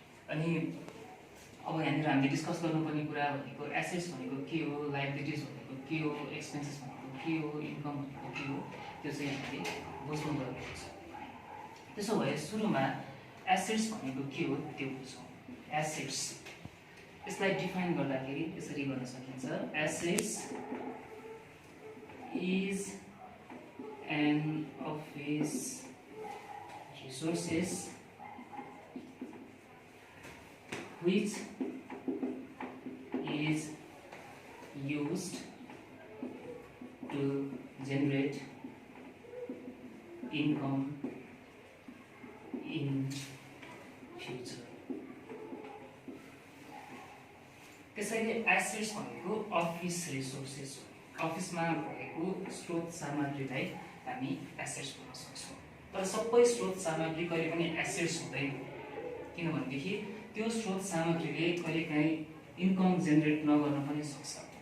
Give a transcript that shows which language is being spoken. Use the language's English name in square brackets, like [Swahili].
[Nepali] अनि अब यहाँनिर हामीले डिस्कस गर्नुपर्ने कुरा भनेको एसेट्स भनेको के हो, लायबिलिटिज भनेको के हो, एक्सपेन्सेस भनेको के हो, इन्कम भनेको के हो, त्यो चाहिँ हामीले बुझ्नुपर्ने हुन्छ. त्यसो भए सुरुमा एसेट्स भनेको के हो त्यो बुझौँ. एसेट्स, यसलाई डिफाइन गर्दाखेरि यसरी गर्न सकिन्छ. [English] Assets is an office resources which is used to generate income in future. [Nepali] त्यसैले एसेट्स भनेको अफिस रिसोर्सेस हो. अफिसमा भएको स्रोत सामग्रीलाई हामी एसेट्स भन्न सक्छौँ. तर सबै स्रोत सामग्री कहिले पनि एसेट्स हुँदैन, किनभनेदेखि त्यो स्रोत सामग्रीले कहिलेकाहीँ इन्कम जेनेरेट नगर्न पनि सक्छ.